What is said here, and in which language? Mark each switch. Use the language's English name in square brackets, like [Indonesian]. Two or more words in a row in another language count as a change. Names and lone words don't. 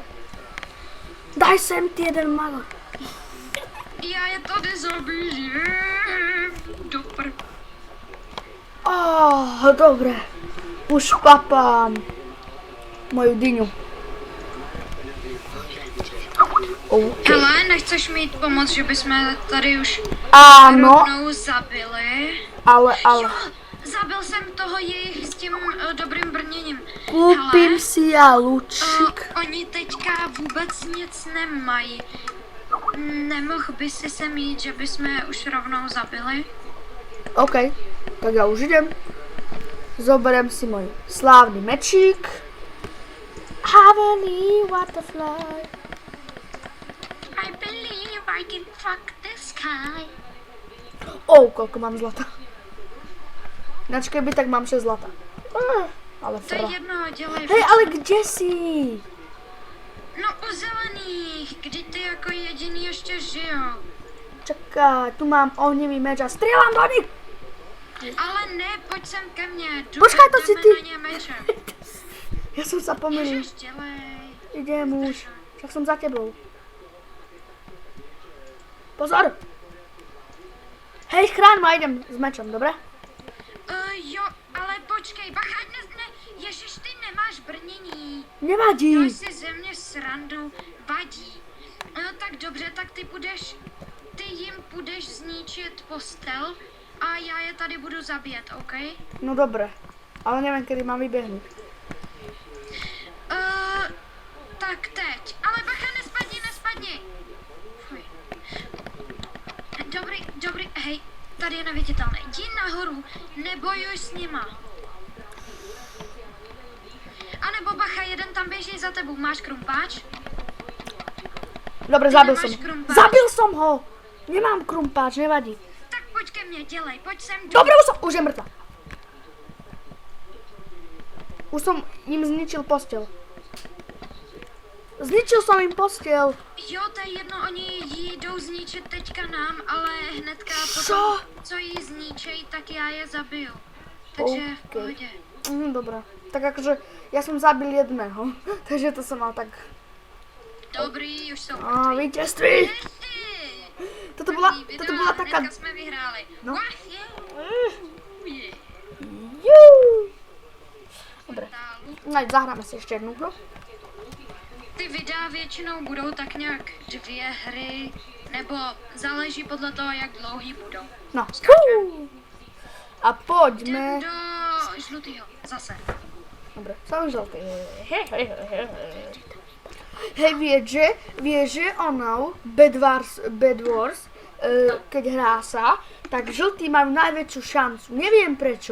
[Slovak] Daj sem ty jeden magor. [Czech] Já je tady zabijím. Dopr. [Slovak] Dobre. Už papám moju dyňu. Okay. [Czech] Hele, nechceš mít pomoc, že bychom tady už [Slovak] Áno, [Czech] rovnou zabili? [Slovak] ale... [Czech] Jo, zabil jsem toho jejich s tím dobrým brněním. [Slovak] Kúpim [Czech] Hele, [Slovak] si ja lučík. [Czech] oni teďka vůbec nic nemají. Nemohl by si se mít, že bychom je už rovnou zabili? [Slovak] OK, tak ja už idem. Zoberiem si môj slávny mečík. [English] Heavenly butterfly. I believe I can fuck the sky. [Slovak] Koľko mám zlata. Ináč keby, tak mám 6 zlata. Ale [Czech] To je fra. jedno, dělej. [Slovak] Hej, ale kde si? [Czech] No u zelených, kdy ty jako jediný ještě žijou. [Slovak] Čakaj, tu mám ohnivý meč a strieľam do nich. [Czech] Ale ne, pojď sem ke mne. [Slovak] Počkaj, to si [Czech] jdeme [Slovak] ty. [Czech] na ně mečem. [Slovak] Ja som sa pomýlil. [Czech] Ježiš, dělej. [Slovak] Idem už. Však som za tebou. Pozor. Hej, chráň ma, idem s mečom, dobre? [Czech] Jo, ale počkej, bacha, ne, ježiš, ty nemáš brnění. [Slovak] Nevadí. [Czech] Děláš si ze mě srandu, vadí. No tak dobře, tak ty jim půjdeš zničit postel a já je tady budu zabíjet, OK? [Slovak] No dobre. Ale neviem, kedy mám vybehnúť. [Czech] Tak teď, ale bacha, nespadni. Fuj. Dobrý, hej, tady je neviditelný. Jdi nahoru, nebojuj s nima. A nebo bacha, jeden tam běží za tebou, máš krumpáč? [Slovak] Dobre, [Czech] Ty [Slovak] zabil [Czech] nemáš [Slovak] som. [Czech] krumpáč. [Slovak] Zabil som ho. Nemám krumpáč, nevadí. [Czech] Tak pojď ke mně, dělej, pojď sem. [Slovak] Dobre, už je mŕtva. Už som im zničil postel. Zničil som im postel. [Czech] Jo, to je jedno, oni ji jdou zničit teďka nám, ale hnedka potom, Co? co ji zničej, tak já je zabiju. Takže v pohodě. [Slovak] Dobre. Tak akože ja som zabil jedného. Takže to som mal tak... [Czech] Dobrý, už jsou [Slovak] Víťazství. Toto bola taká... [Czech] Hnedka jsme vyhráli. No. Wah, je. [Slovak] Jú. Dobre. No, zahráme si ešte jednu hru. [Czech] Ty videa většinou budou tak nějak 2 hry, nebo záleží podle toho, jak dlouhý budou. No. [Slovak] Skáčem. A [Czech] Jdem [Slovak] poďme... [Czech] do žlutýho, zase. [Slovak] Dobre, som žltý. Hej, vieš, že ono, Bed Wars, keď hrá sa, tak žltí majú najväčšiu šancu.